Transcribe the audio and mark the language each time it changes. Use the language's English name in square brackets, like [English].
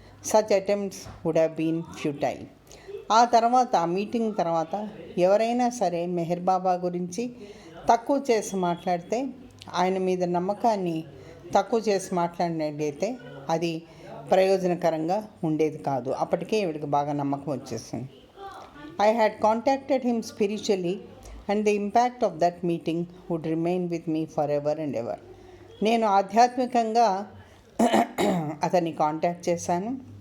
[English] Such attempts would have been futile. [Telugu] ఆ తర్వాత ఆ మీటింగ్ తర్వాత ఎవరైనా సరే మెహర్ బాబా గురించి తక్కువ చేసి మాట్లాడితే, ఆయన మీద నమ్మకాన్ని తక్కువ చేసి మాట్లాడినట్టయితే అది ప్రయోజనకరంగా ఉండేది కాదు. అప్పటికే ఈవిడికి బాగా నమ్మకం వచ్చేసింది. [English] I had contacted him spiritually and the impact of that meeting would remain with me forever and ever. [Telugu] నేను ఆధ్యాత్మికంగా అతన్ని కాంటాక్ట్ చేశాను.